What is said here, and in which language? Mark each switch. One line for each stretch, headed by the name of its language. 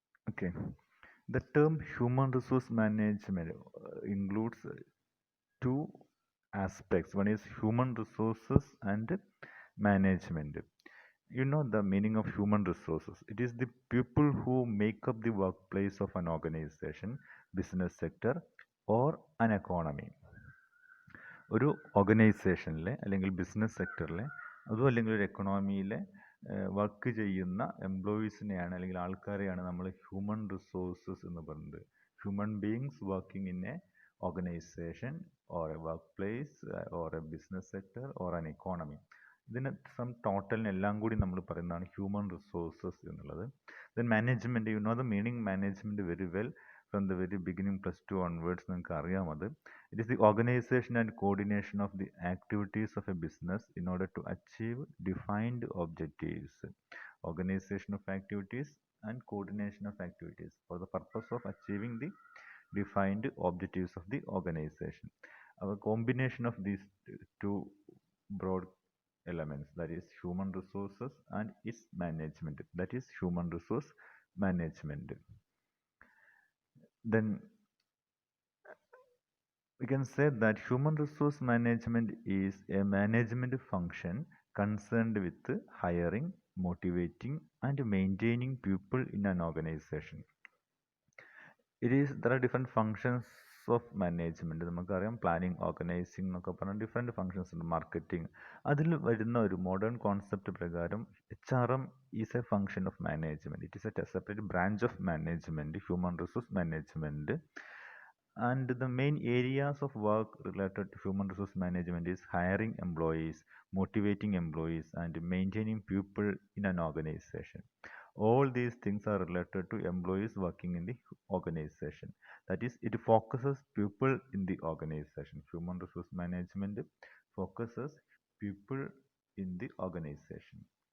English: Okay, the term human resource management includes two aspects. One is human resources and management. You know the meaning of human resources. It is the people who make up the workplace of an organization, business sector, or an economy.
Malayalam: ഒരു ഓർഗനൈസേഷനിലെ അല്ലെങ്കിൽ business സെക്ടറിലെ അതും അല്ലെങ്കിൽ ഒരു എക്കണോമിയിലെ work ചെയ്യുന്ന എംപ്ലോയീസിനെയാണ് അല്ലെങ്കിൽ ആൾക്കാരെയാണ് നമ്മൾ human resources എന്ന് പറയുന്നത്.
English: Human beings working in a organisation or a workplace or a business sector or an economy.
Malayalam: ഇതിന് ടോട്ടലിനെല്ലാം കൂടി നമ്മൾ പറയുന്നതാണ് ഹ്യൂമൻ റിസോഴ്സസ് എന്നുള്ളത്.
English: Then management, you know the meaning management very well from the very beginning +2 onwards.
Malayalam: നിങ്ങൾക്ക് അറിയാം അത്.
English: It is the organization and coordination of the activities of a business in order to achieve defined objectives. Organization of activities and coordination of activities for the purpose of achieving the defined objectives of the organization. A combination of these two broad elements, that is human resources and its management, that is human resource management. Then we can say that human resource management is a management function concerned with hiring, motivating, and maintaining people in an organization. There are different functions of management.
Malayalam: നമുക്കറിയാം planning, organising എന്നൊക്കെ പറഞ്ഞാൽ different functions ഉണ്ട്. Marketing, അതിൽ വരുന്ന ഒരു modern concept പ്രകാരം HRM
English: Is a function of management. It is a separate branch of management, human resource management. And the main areas of work related to human resource management is hiring employees, motivating employees, and maintaining people in an organization. All these things are related to employees working in the organization. That is, it focuses people in the organization. Human resource management focuses people in the organization.